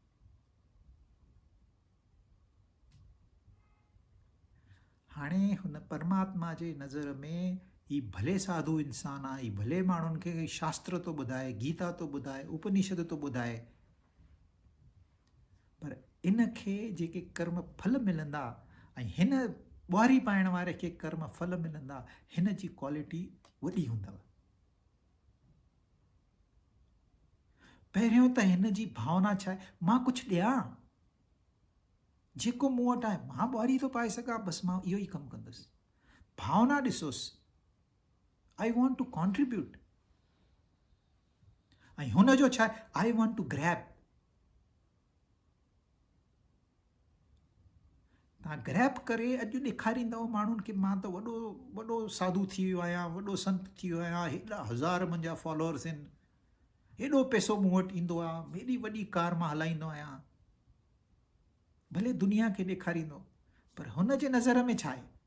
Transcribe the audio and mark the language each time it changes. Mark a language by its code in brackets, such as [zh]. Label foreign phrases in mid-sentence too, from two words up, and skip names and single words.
[sd] हाणे हुन परमात्मा जे नज़र में ही भले साधु इंसानु आहे, ही भले माण्हुनि खे शास्त्र थो ॿुधाए, गीता थो ॿुधाए, उपनिषद थो ॿुधाए, पर इन खे जेके कर्म फल मिलंदा ऐं हिन ॿुहारी पाइण वारे खे कर्म फल मिलंदा, हिन जी क्वालिटी वॾी हूंदव। पहिरियों त हिन जी भावना छा आहे, मां कुझु ॾियां, जेको मूं वटि आहे, मां ॿुहारी थो पाए सघां, बसि मां इहो ई कमु कंदुसि। भावना ॾिसोसि, [en] I want to contribute. [sd] ऐं हुनजो छा आहे, [en] I want to grab. [sd] तव्हां ग्रैप करे अॼु ॾेखारींदव माण्हुनि खे मां त वॾो वॾो साधु थी वियो आहियां, वॾो संत थी वियो आहियां, हेॾा हज़ार मुंहिंजा फॉलोअर्स आहिनि, हेॾो पैसो मूं वटि ईंदो आहे, हेॾी वॾी कार मां हलाईंदो आहियां, भले दुनिया खे ॾेखारींदो, पर हुन जे नज़र में छा आहे?